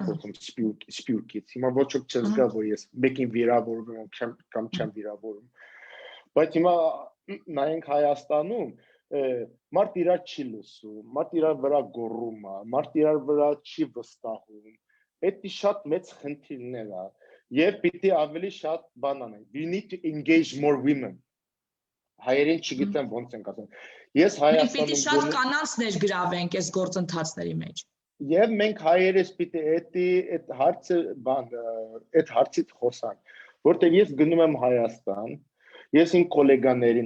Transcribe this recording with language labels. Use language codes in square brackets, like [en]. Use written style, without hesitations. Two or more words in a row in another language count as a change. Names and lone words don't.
[hy] խոսում Սփյուռքից, հիմա ոչ ոք չզգա, որ ես մեկին վիրավորում եմ կամ չեմ վիրավորում, բայց հիմա նայենք Հայաստանում մարդ իրար չի լսում, մարդ իրար վրա գոռում է, մարդ իրար վրա չի վստահում, դա շատ մեծ խնդիրներ է, եւ պիտի ավելի շատ բան անենք, [en] we need to engage more women, [hy] հայերեն չգիտեմ ոնց ենք ասում, ես Մենք պիտի շատ կանանց ներգրավենք այս գործընթացների մեջ։ Եվ մենք հայերս պիտի այդ հարցից խոսանք, որտեղ ես գնում եմ Հայաստան, ես իմ գոլեգաներին